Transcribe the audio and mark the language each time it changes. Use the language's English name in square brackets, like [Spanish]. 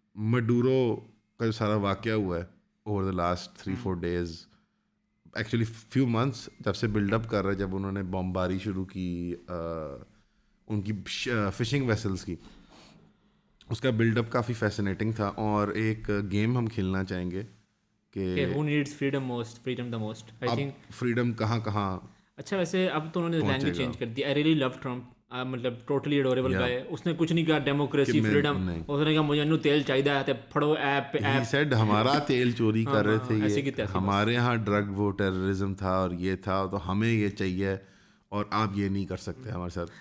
[Urdu] Maduro کا جو سارا واقعہ ہوا ہے [English] over the last 3-4 days, [Urdu] actually few months, جب سے بلڈ اپ کر رہے, جب انہوں نے بمباری شروع کی ان کی فشنگ ویسلس کی, اس کا بلڈ اپ کافی فیسنیٹنگ تھا. اور ایک گیم ہم کھیلنا چاہیں گے کہ [English] who needs freedom the most I think [Urdu] freedom کہاں کہاں. اچھا ویسے اب تو انہوں نے لینگویج چینج کر دی. [English] I really love Trump, [Urdu] مطلب ٹوٹلی اڈوریبل گائے. اس نے کچھ نہیں کہا ڈیموکریسی فریڈم, اس نے کہا مجھے انو تیل چاہیے تھا پھڑو ایپ پہ. [English] He said [Urdu] ہمارا تیل چوری کر رہے تھے یہ, ہمارے یہاں ڈرگ وہ ٹیررزم تھا اور یہ تھا, تو ہمیں یہ چاہیے اور آپ یہ نہیں کر سکتے ہمارے ساتھ.